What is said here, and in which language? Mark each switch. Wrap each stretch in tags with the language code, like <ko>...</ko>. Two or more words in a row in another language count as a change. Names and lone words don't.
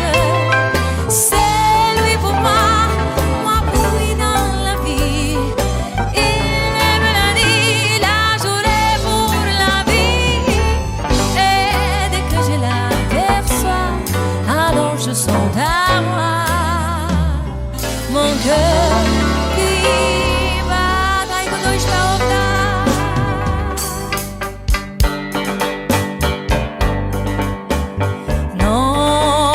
<fr>C'est lui pour moi, moi pour lui dans la vie. Il me l'a dit, l'a juré pour la vie. Et dès que je l'aperçois, alors je sens à moi mon cœur qui bat.</fr> <ro>Dai cu 12 octavi. Non</ro>